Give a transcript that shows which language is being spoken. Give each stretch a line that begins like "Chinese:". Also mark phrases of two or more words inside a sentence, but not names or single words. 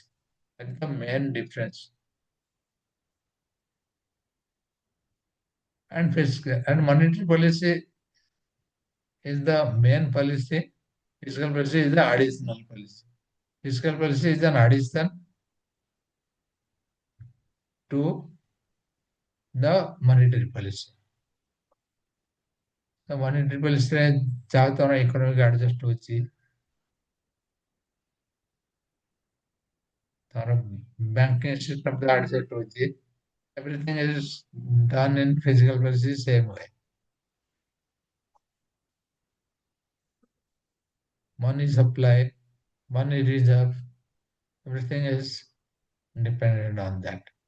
English: That is the main difference. And fiscal and monetary policy is the main policy. Fiscal policy is the additional policy. Fiscal policy is an addition to the monetary policy. The monetary policy
Odia: ରେ ଯାହା ତମର
English: economic adjust
Odia: ହଉଛି, ତମର
English: banking system ରେ adjust ହଉଛି, everything is done in physical policy same way. Money supply, money reserve, everything is dependent on that.